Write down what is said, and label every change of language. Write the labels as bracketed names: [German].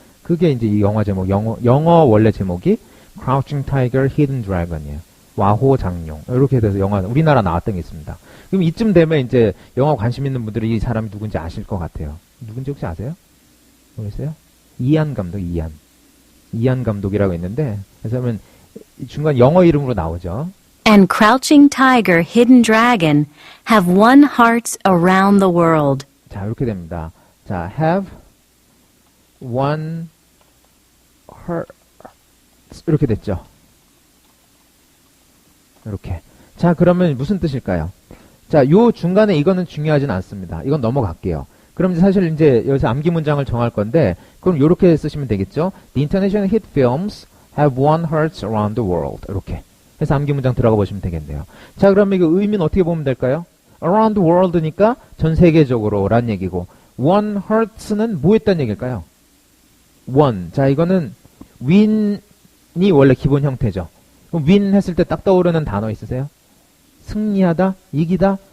[Korean] 그게 이제 이 영화 제목, 영어 원래 제목이 Crouching Tiger, Hidden Dragon이에요. 와호장룡. 이렇게 돼서 영화, 우리나라 나왔던 게 있습니다. 그럼 이쯤 되면 이제 영화 관심 있는 분들이 이 사람이 누군지 아실 것 같아요. 누군지 혹시 아세요? 모르겠어요? 이안 감독, 이안 감독이라고 있는데, 그래서 중간 영어 이름으로 나오죠. [English] and Crouching Tiger, Hidden Dragon have won hearts around the world. [Korean] 자, 이렇게 됩니다. 자, [English] have won hearts. [Korean] 이렇게 됐죠. 이렇게. 자, 그러면 무슨 뜻일까요? 자, 요 중간에 이거는 중요하진 않습니다. 이건 넘어갈게요. 그럼 사실 이제 여기서 암기 문장을 정할 건데, 그럼 요렇게 쓰시면 되겠죠? [English] The international hit films have won hearts around the world. [Korean] 이렇게. 해서 암기 문장 들어가 보시면 되겠네요. 자, 그러면 이거 의미는 어떻게 보면 될까요? [English] Around the world [Korean] 니까 전 세계적으로 란 얘기고, [English] won hearts [Korean] 는 뭐 했다는 얘기일까요? [English] won. [Korean] 자, 이거는 win이 원래 기본 형태죠. 그럼 win 했을 때 딱 떠오르는 단어 있으세요? 승리하다, 이기다.